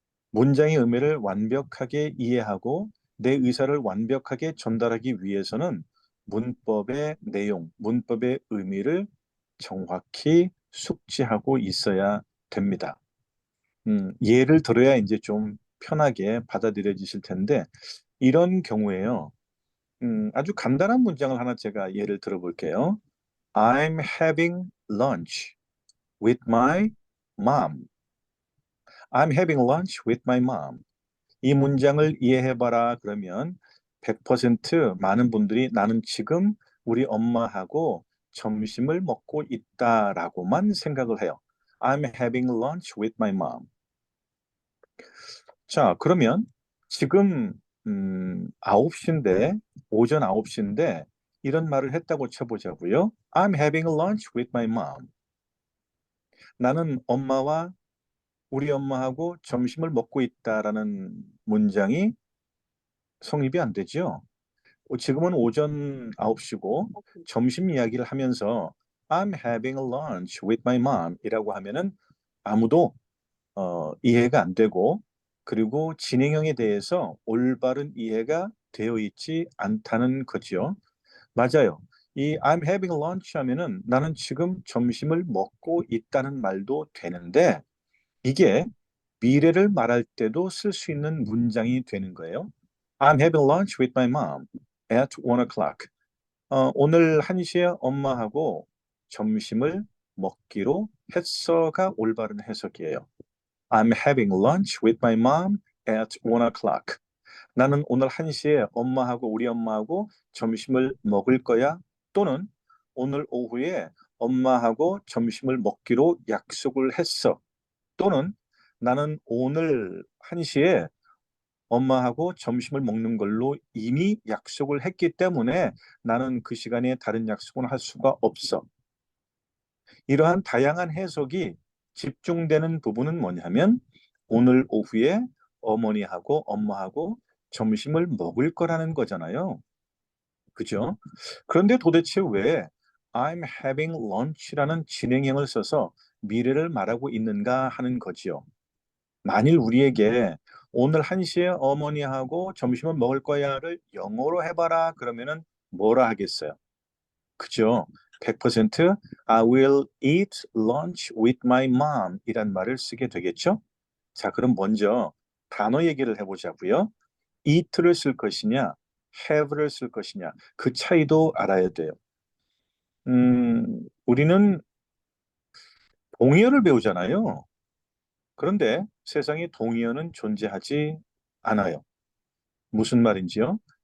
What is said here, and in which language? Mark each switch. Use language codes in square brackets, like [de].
[ko] 문장의 의미를 완벽하게 이해하고 내 의사를 완벽하게 전달하기 위해서는 문법의 내용, 문법의 의미를 정확히 숙지하고 있어야 됩니다. 예를 들어야 이제 좀 편하게 받아들여지실 텐데, 이런 경우에요. 아주 간단한 문장을 하나 제가 예를 들어볼게요. [en] I'm having lunch with my mom. I'm having lunch with my mom. [ko] 이 문장을 이해해봐라 그러면 100% 많은 분들이 나는 지금 우리 엄마하고 점심을 먹고 있다라고만 생각을 해요. [en] I'm having lunch with my mom. [ko] 자, 그러면 지금 9시인데 오전 9시인데 이런 말을 했다고 쳐보자고요. [en] I'm having lunch with my mom. [ko] 나는 엄마와 우리 엄마하고 점심을 먹고 있다라는 문장이 성립이 안 되죠. 지금은 오전 9시고 점심 이야기를 하면서 [en] I'm having a lunch with my mom [ko] 이라고 하면은 아무도 이해가 안 되고 그리고 진행형에 대해서 올바른 이해가 되어 있지 않다는 거죠. 맞아요. 이 [en] I'm having lunch [ko] 하면은 나는 지금 점심을 먹고 있다는 말도 되는데 이게 미래를 말할 때도 쓸 수 있는 문장이 되는 거예요. [en] I'm having lunch with my mom at 1 o'clock. [ko] 오늘 1시에 엄마하고 점심을 먹기로 했어가 올바른 해석이에요. [en] I'm having lunch with my mom at 1 o'clock. [ko] 나는 오늘 1시에 엄마하고 우리 엄마하고 점심을 먹을 거야. 또는 오늘 오후에 엄마하고 점심을 먹기로 약속을 했어. 또는 나는 오늘 1시에 엄마하고 점심을 먹는 걸로 이미 약속을 했기 때문에 나는 그 시간에 다른 약속은 할 수가 없어. 이러한 다양한 해석이 집중되는 부분은 뭐냐면 오늘 오후에 어머니하고 엄마하고 점심을 먹을 거라는 거잖아요. 그죠? 그런데 도대체 왜 [en] I'm having lunch [ko] 라는 진행형을 써서 미래를 말하고 있는가 하는 거지요. 만일 우리에게 오늘 1시에 어머니하고 점심을 먹을 거야를 영어로 해봐라 그러면은 뭐라 하겠어요? 그죠? [en] 100% I will eat lunch with my mom [ko] 이란 말을 쓰게 되겠죠? 자, 그럼 먼저 단어 얘기를 해보자고요. eat를 쓸 것이냐, have를 쓸 것이냐, 그 차이도 알아야 돼요. 우리는 동의어를 배우잖아요. 그런데 세상에 동의어는 존재하지 않아요. 무슨 말인지요?